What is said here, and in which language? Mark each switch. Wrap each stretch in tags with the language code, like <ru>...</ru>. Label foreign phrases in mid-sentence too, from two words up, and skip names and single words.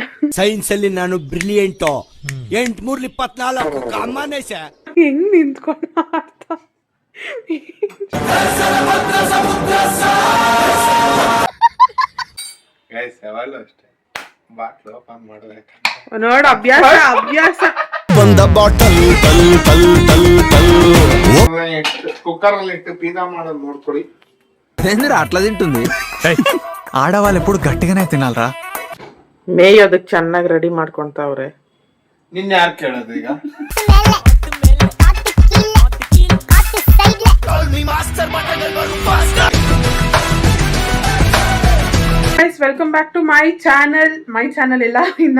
<kn>ಸೈನ್ಸ್ ಅಲ್ಲಿ ನಾನು ಬ್ರಿಲಿಯಂಟ್. 8×3 ಅಮ್ಮನೇ ಹೆಂಗ್ ನಿಂತ್ಕೊಂಡು ಮಾಡ್ತಾ ಯಾವಾಗಲೂ ಅಷ್ಟೇ, ಬಾಟ್ಲು ಓಪನ್ ಮಾಡ್ಬೇಕು ನೋಡ. ಅಭ್ಯಾಸ ಅಭ್ಯಾಸ. ಒಂದ ಬಾಟಲ್</kn> <te>కుక్కర్ లో ఇట్టు పిజ్జా</te> <kn>ಮಾಡೋದು ನೋಡ್ಕೊಳ್ಳಿ.</kn> <te>ఏందిరా అట్లా తింటుంది? ఆడవాళ్ళు ఎప్పుడు గట్టిగానే తినాలరా.</te> <kn>ಮೇಯೋದಕ್ಕೆ ಚೆನ್ನಾಗಿ ರೆಡಿ ಮಾಡ್ಕೊಂತಾವ್ರೆ. ನಿನ್ನ ಯಾರು ಕೇಳೋದು ಈಗ?</kn> <en>Guys, welcome back to my channel</en> <kn>ಇಲ್ಲ ಇನ್ನ.</kn>